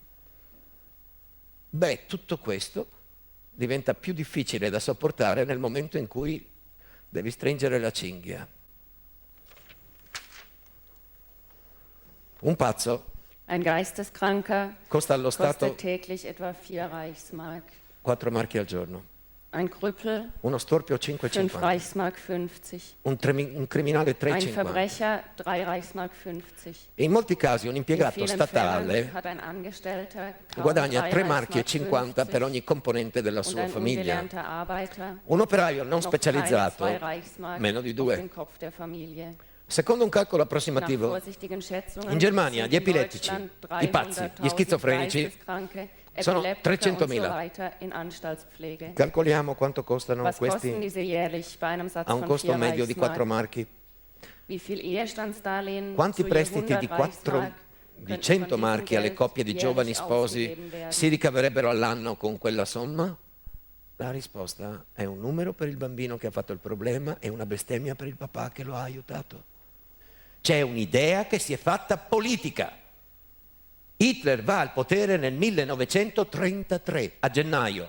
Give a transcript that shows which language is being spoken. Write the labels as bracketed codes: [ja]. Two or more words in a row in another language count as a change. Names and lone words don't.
[it] Beh, tutto questo diventa più difficile da sopportare nel momento in cui devi stringere la cinghia. Un pazzo [de] Ein Geisteskranker [it] costa allo Stato [de] kostet täglich etwa 4 Reichsmark. [it] 4 marchi al giorno, [de] Ein Krüppel [it] uno storpio 5 5,50, [de] Reichsmark 50. [it] un criminale [de] Ein 3,50. Verbrecher 3 Reichsmark 50. [it] E in molti casi un [de] In [it] impiegato [de] vielen Fällen [it] statale [de] hat ein Angestellter kaum [it] guadagna 3 3 marchi e [de] Reichsmark [it] 50 per [de] 50 [it] ogni componente della [de] und [it] sua [de] ein [it] famiglia. [de] ungelernter Arbeiter [it] Un operaio non [de] noch [it] specializzato, [de] 2 Reichsmark [it] meno di [de] auf [it] 2. [de] den Kopf der Familie. [it] Secondo un calcolo [de] Nach [it] approssimativo, [de] vorsichtigen Schätzungen [it] in Germania [de] sind [it] gli [de] in [it] epilettici, [de] Deutschland [it] i pazzi, gli [de] 300.000 [it] schizofrenici [de] Geisteskranke, [it] sono [de] Epileptiker und so [it] 300.000. [de] weiter in Anstaltspflege. [it] Calcoliamo quanto costano [de] Was kosten [it] questi [de] diese jährlich bei einem Satz [it] a un [de] von [it] costo [de] 4 [it] medio di 4 [de] Reichsmark? [it] marchi. [de] Wie viel Ehestandsdarlehen [it] Quanti [de] zu je [it] prestiti [de] 100 [it] di 4 [de] Reichsmark [it] di [de] könnten [it] 100 [de] von diesem [it] marchi alle [de] Geld [it] coppie di giovani [de] jährlich [it] sposi [de] ausgegeben werden? [it] si ricaverebbero all'anno con quella somma? La risposta è un numero per il bambino che ha fatto il problema e una bestemmia per il papà che lo ha aiutato. C'è un'idea che si è fatta politica. Hitler va al potere nel 1933, a gennaio.